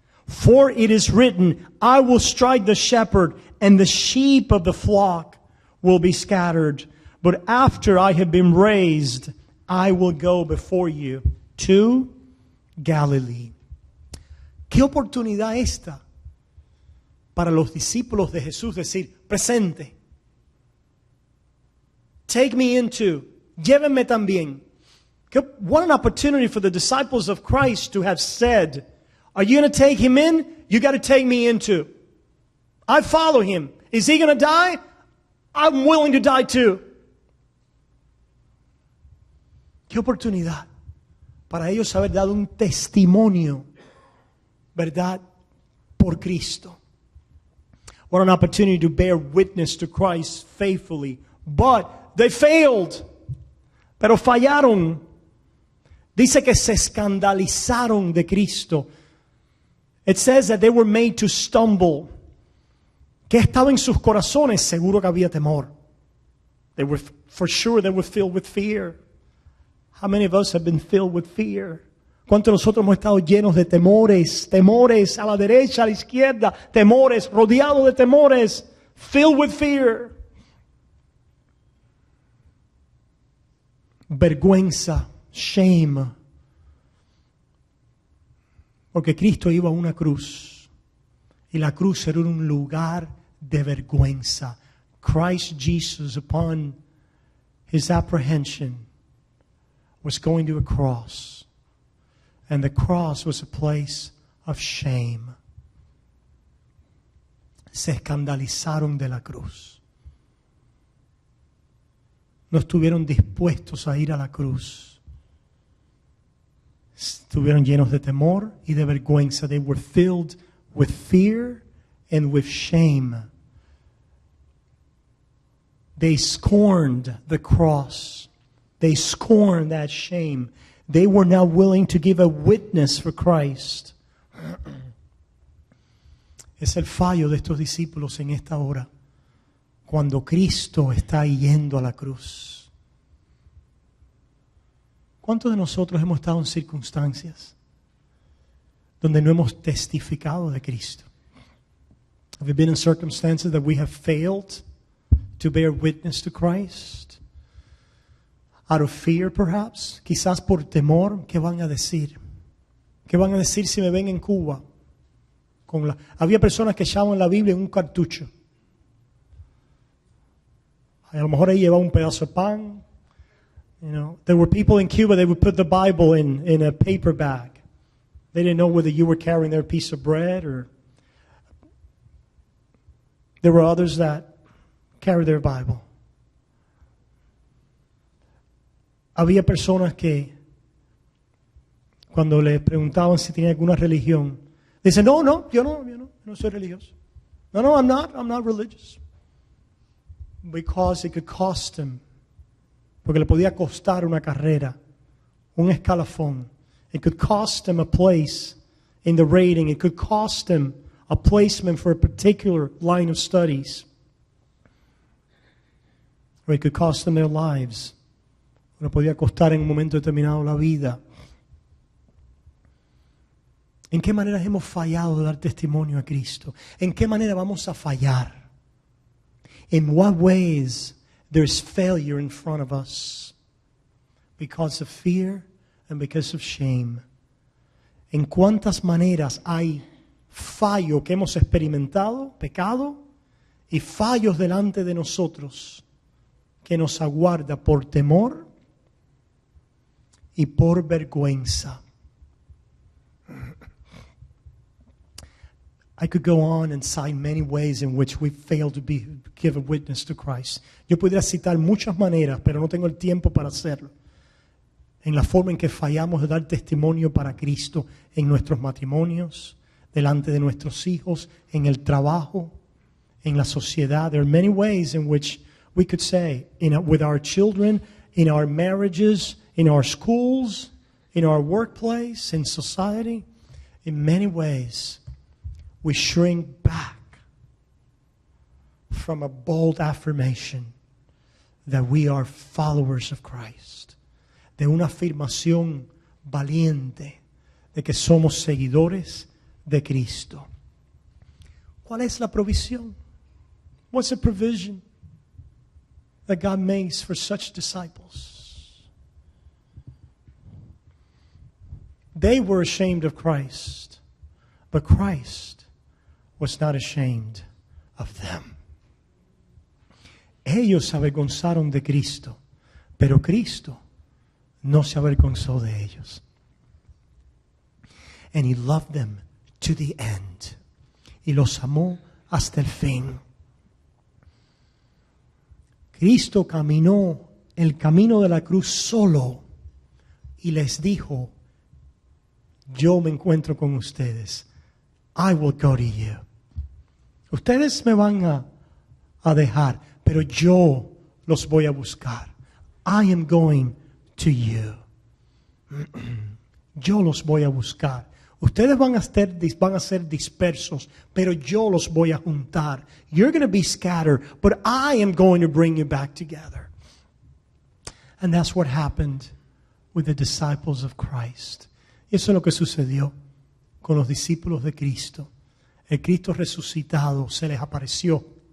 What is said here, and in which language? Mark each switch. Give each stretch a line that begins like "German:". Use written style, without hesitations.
English: For it is written, I will strike the shepherd, and the sheep of the flock will be scattered. But after I have been raised, I will go before you to Galilee.
Spanish: ¿Qué oportunidad esta para los discípulos de Jesús decir, presente,
English: take me into,
Spanish: llévenme también?
English: What an opportunity for the disciples of Christ to have said, are you going to take him in? You got to take me into. I follow him. Is he going to die? I'm willing to die too.
Spanish: Qué oportunidad para ellos haber dado un testimonio, ¿verdad? Por Cristo.
English: What an opportunity to bear witness to Christ faithfully. But they failed.
Spanish: Pero fallaron. Dice que se escandalizaron de Cristo.
English: It says that they were made to stumble.
Spanish: ¿Qué estaba en sus corazones? Seguro que había temor.
English: They were, for sure, they were filled with fear. How many of us have been filled with fear?
Spanish: ¿Cuántos de nosotros hemos estado llenos de temores? Temores a la derecha, a la izquierda. Temores, rodeados de temores.
English: Filled with fear.
Spanish: Vergüenza,
English: shame.
Spanish: Porque Cristo iba a una cruz. Y la cruz era un lugar de vergüenza.
English: Christ Jesus, upon his apprehension, was going to a cross. And the cross was a place of shame.
Spanish: Se escandalizaron de la cruz. No estuvieron dispuestos a ir a la cruz. Estuvieron llenos de temor y de vergüenza.
English: They were filled with fear and with shame. They scorned the cross. They scorned that shame. They were now willing to give a witness for Christ.
Spanish: Es el fallo de estos discípulos en esta hora, cuando Cristo está yendo a la cruz. ¿Cuántos de nosotros hemos estado en circunstancias donde no hemos testificado de Cristo?
English: Have we been in circumstances that we have failed to bear witness to Christ? Out of fear, perhaps.
Spanish: Quizás por temor. ¿Qué van a decir? ¿Qué van a decir si me ven en Cuba? Había personas que echaban la Biblia en un cartucho. A lo mejor ahí llevaba un pedazo de pan.
English: You know, there were people in Cuba, they would put the Bible in a paper bag. They didn't know whether you were carrying their piece of bread or... There were others that carried their Bible.
Spanish: Había personas que cuando les preguntaban si tenían alguna religión, dicen, no, yo no soy religioso.
English: No, I'm not religious. Because it could cost them.
Spanish: Porque le podía costar una carrera, un escalafón.
English: It could cost them a place in the rating. It could cost them a placement for a particular line of studies. Or it could cost them their lives.
Spanish: Le podía costar en un momento determinado la vida. ¿En qué manera hemos fallado de dar testimonio a Cristo? ¿En qué manera vamos a fallar?
English: In what ways there's failure in front of us? Because of fear and because of shame.
Spanish: ¿En cuántas maneras hay fallo que hemos experimentado, pecado, y fallos delante de nosotros que nos aguarda por temor y por vergüenza?
English: I could go on and cite many ways in which we fail to give a witness to Christ.
Spanish: Yo podría citar muchas maneras, pero no tengo el tiempo para hacerlo. En la forma en que fallamos de dar testimonio para Cristo en nuestros matrimonios, delante de nuestros hijos, en el trabajo, en la sociedad.
English: There are many ways in which we could say, with our children, in our marriages, in our schools, in our workplace, in society, in many ways, we shrink back from a bold affirmation that we are followers of Christ.
Spanish: De una afirmación valiente de que somos seguidores de Cristo. ¿Cuál es la provisión?
English: What's the provision that God makes for such disciples? They were ashamed of Christ, but Christ was not ashamed of them.
Spanish: Ellos se avergonzaron de Cristo, pero Cristo no se avergonzó de ellos.
English: And he loved them to the end.
Spanish: Y los amó hasta el fin. Cristo caminó el camino de la cruz solo y les dijo, yo me encuentro con ustedes.
English: I will go to you.
Spanish: Ustedes me van a dejar, pero yo los voy a buscar.
English: I am going to you.
Spanish: Yo los voy a buscar. Ustedes van a ser dispersos, pero yo los voy a juntar.
English: You're going to be scattered, but I am going to bring you back together. And that's what happened with the disciples of Christ.
Spanish: Y eso es lo que sucedió con los discípulos de Cristo. El Cristo resucitado se les apareció.